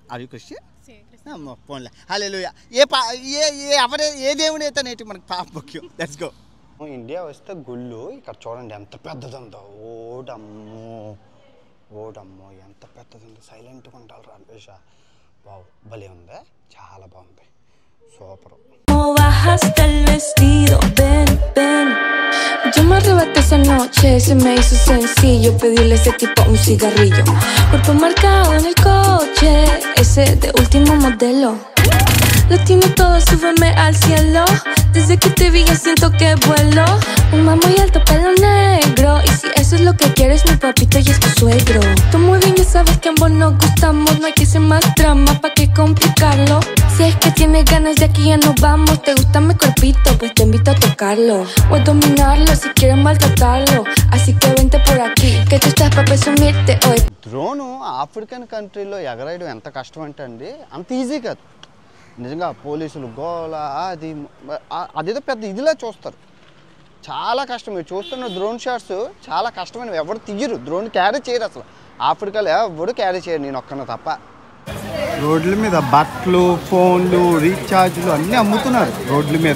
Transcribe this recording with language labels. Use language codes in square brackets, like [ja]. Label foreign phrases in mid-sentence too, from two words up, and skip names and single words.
[te] అది క్రిస్టియన్ పోన్లే. హల్లెలూయా. ఏ దేవుని అయితే నేటి మనకు పాప ముఖ్యం. [en] let's go. [te] ఇండియా వస్తే గుళ్ళు ఇక్కడ చూడండి ఎంత పెద్దది ఉందో. ఓడమ్మో ఎంత పెద్దది ఉంది. సైలెంట్గా ఉంటారు అన్వేష. బావు భలే ఉంది, చాలా బాగుంది, సూపర్. [es] Yo me arrebaté esa noche, se me hizo sencillo pedirle a ese tipo un cigarrillo. Cuerpo marcado en el coche, ese de último modelo. Lo tiene todo, súbeme al cielo. Desde que te vi ya siento que vuelo. Un muy alto, pelo negro. Y si eso es lo que quieres, mi papito ya es tu suegro. Tú muy bien ya sabes que ambos nos gustamos. No hay que hacer más drama, pa' que complicarlo. Si es que tienes ganas de aquí ya nos vamos. Te gusta mi cuerpito, pues te invito a tocarlo. O a dominarlo si quieres maltratarlo. Así que vente por aquí, que tú estás pa' presumirte hoy. [te] డ్రోను [en] African countryలో [te] ఎగరేయడం ఎంత కష్టం అంటే అండి అంత ఈజీ కాదు నిజంగా. పోలీసులు గోల అదేదో పెద్ద ఇదిలా చూస్తారు. చాలా కష్టం. మీరు చూస్తున్న [en] drone shots [te] చాలా కష్టమైనవి. ఎవరు తీయరు, [en] drone carry [te] చేయరు అసలు. ఆఫ్రికాలో ఎవరు క్యారీ చేయరు, నేను ఒక్కన తప్ప. రోడ్ల మీద బట్టలు, ఫోన్లు, రీఛార్జ్లు అన్నీ అమ్ముతున్నారు రోడ్ల మీద.